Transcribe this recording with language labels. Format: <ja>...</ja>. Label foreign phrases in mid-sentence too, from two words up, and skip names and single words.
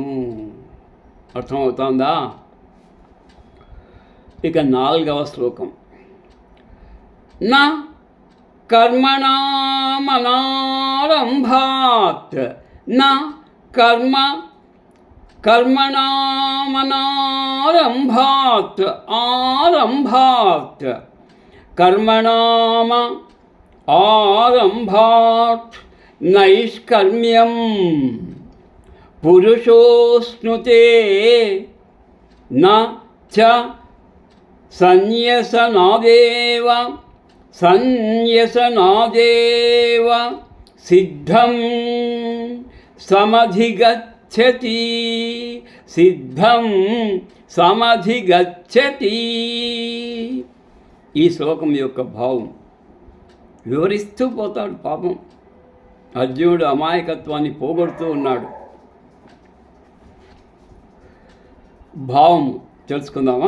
<te>అర్థమవుతుందా? ఇక 4వ శ్లోకం.</te> <sa>నా కర్మణామనారంభాత్ నా కర్మ कर्मणामनारम्भात् आरम्भात् कर्मणाम आरम्भात् नैष्कर्म्यं पुरुषोऽश्नुते न च संन्यसनादेव सिद्धं समधिगच्छति సిద్ధం సమధిగచ్చతి.</sa> <te>ఈ శ్లోకం యొక్క భావం వివరిస్తూ పోతాడు. పాపం అర్జునుడు అమాయకత్వాన్ని పోగొడుతూ ఉన్నాడు. భావం తెలుసుకుందామా?</te>